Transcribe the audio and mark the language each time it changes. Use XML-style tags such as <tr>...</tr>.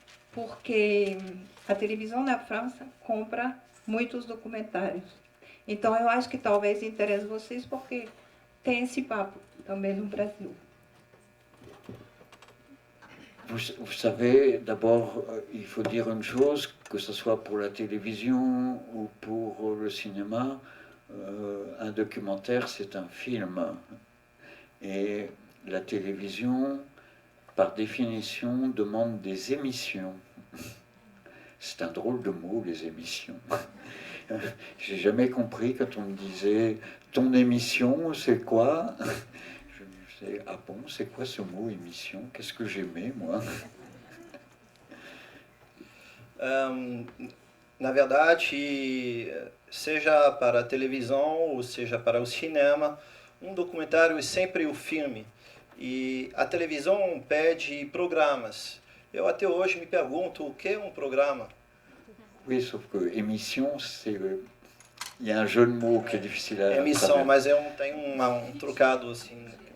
<pt>Porque a televisão na França compra muitos documentários. Então, eu acho que talvez interesse vocês, porque tem esse papo também no Brasil.</pt> <fr>Vous savez, d'abord, il faut dire une chose, que ce soit pour la télévision ou pour le cinéma, un documentaire, c'est un film. Et la télévision, par définition, demande des émissions. C'est un drôle de mot, les émissions. J'ai jamais compris quand on me disait « ton émission, c'est quoi ?» Je me disais « ah bon, c'est quoi ce mot émission? Qu'est-ce que j'aimais, moi ?»</fr> <pt>Na verdade, seja para a televisão ou seja para o cinema, documentário é sempre o filme. E a televisão pede programas. Eu até hoje me pergunto o que é programa.</pt> <fr>Oui, sauf que émission, c'est... Il y a un jeu de mots qui est difficile à</fr> <pt>Emissão, mas tem trocado assim.</pt>